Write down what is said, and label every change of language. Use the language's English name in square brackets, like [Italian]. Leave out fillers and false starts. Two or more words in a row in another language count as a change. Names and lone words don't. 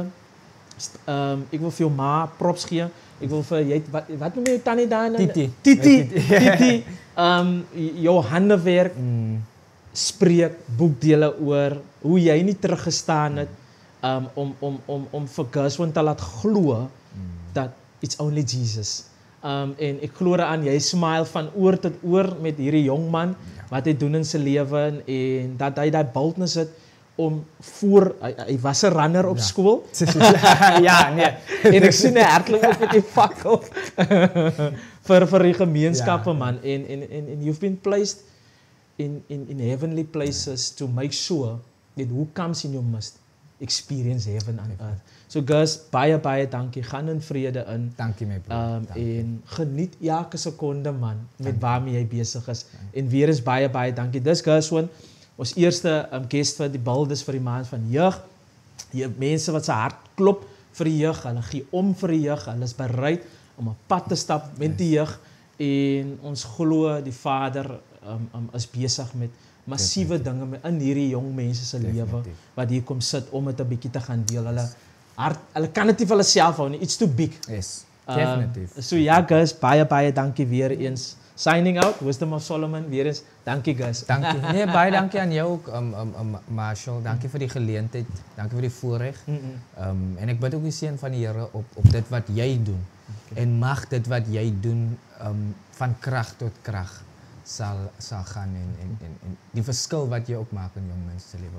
[Afrikaans] Ek wil vir jou ma props gee. Ek wil vir wat noem jy tannie daar? Titi. Jou handewerk spreek boekdele oor hoe jy nie teruggestaan het om vir Gus te laat glo dat [English] it's only Jesus. [Afrikaans] En ek glo aan jy smile van oor tot oor met hierdie jong man wat hy doen in sy lewe en dat hy daai boldness het om hy was 'n runner op skool. Ja, nee. En ek sien hy hardloop ook met die fakkel vir die gemeenskappe man en [English] you've been placed in heavenly places to make sure that who comes in you must experience heaven on earth. [Afrikaans] So Gus, baie dankie. Gaan in vrede in. Dankie my broer. En geniet elke sekonde man met waarmee jy besig is. En weer eens baie dankie. Dis Gus ons eerste guest vir die Buldes vir die maand van jeug. Die mense wat se hart klop vir die jeug, hulle gee om vir die jeug, hulle is bereid om 'n pad te stap met die jeug en ons glo die Vader is besig met massiewe dinge in hierdie jong mense se lewe wat hier kom sit om dit 'n bietjie te gaan deel. Hulle kan dit nie vir hulle self hou nie. [English] It's too big. [Afrikaans] Yes. Definitief. So ja, Gus, baie dankie weer eens. [English] Signing out, Wisdom of Solomon, [Afrikaans] weer eens. Dankie Gus. Dankie. Nee, baie dankie aan jou ook, Marshall. Dankie vir die geleentheid. Dankie vir die voorreg. En ek bid ook die seën van die Here op dit wat jy doen. Okay. En mag dit wat jy doen van krag tot krag sal gaan en die verskil wat jy ook maak in jong mense se lewe.